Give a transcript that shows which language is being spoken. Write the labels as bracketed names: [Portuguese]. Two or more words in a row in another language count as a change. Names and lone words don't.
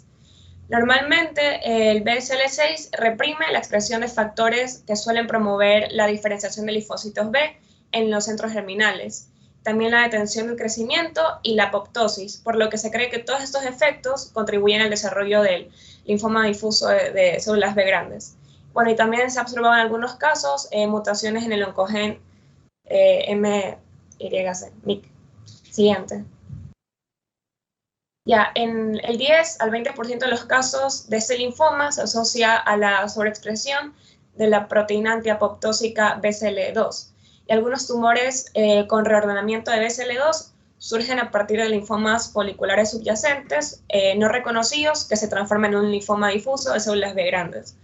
[Spanish] Normalmente el BCL6 reprime la expresión de factores que suelen promover la diferenciación de linfocitos B en los centros germinales, también la detención del crecimiento y la apoptosis, por lo que se cree que todos estos efectos contribuyen al desarrollo del linfoma difuso de células B grandes. Bueno, y también se ha observado en algunos casos mutaciones en el oncogen MYC. MYC. Siguiente. Ya, en el 10 al 20% de los casos de este linfoma se asocia a la sobreexpresión de la proteína antiapoptósica BCL2. Y algunos tumores con reordenamiento de BCL2 surgen a partir de linfomas foliculares subyacentes no reconocidos que se transforman en un linfoma difuso de células B grandes.